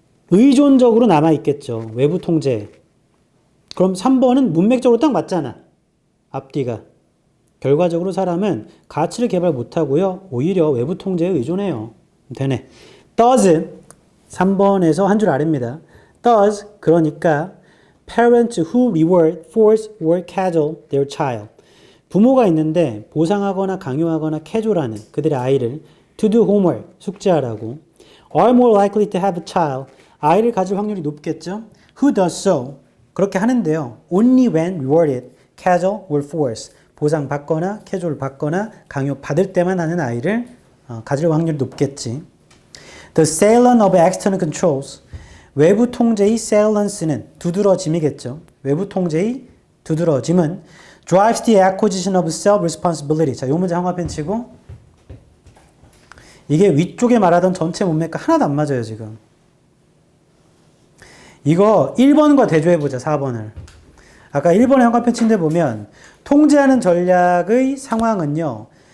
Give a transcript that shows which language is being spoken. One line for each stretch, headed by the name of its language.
Korean: 의존적으로 남아있겠죠. 외부 통제. 그럼 3번은 문맥적으로 딱 맞잖아. 앞뒤가. 결과적으로 사람은 가치를 개발 못하고요. 오히려 외부 통제에 의존해요. 되네.
English: Does
Korean: 3번에서 한 줄 아래입니다.
English: Does
Korean: 그러니까
English: parents who reward, force or cajole their child.
Korean: 부모가 있는데 보상하거나 강요하거나 캐졸하는 그들의 아이를
English: to do homework,
Korean: 숙제하라고
English: are more likely to have a child.
Korean: 아이를 가질 확률이 높겠죠.
English: Who does so?
Korean: 그렇게 하는데요.
English: Only when rewarded, cajole or force.
Korean: 보상받거나 캐졸 받거나 강요 받을 때만 하는 아이를 가질 확률이 높겠지.
English: The salient of external controls.
Korean: 외부 통제의 salience는 두드러짐이겠죠. 외부 통제의 두드러짐은
English: drives the acquisition of self-responsibility.
Korean: 자, 이 문제 항화펜 치고 이게 위쪽에 말하던 전체 문맥과 하나도 안 맞아요, 지금. 이거 1번과 대조해보자, 4번을. 아까 1번의 항화펜 친 데 보면 통제하는 전략의 상황은요.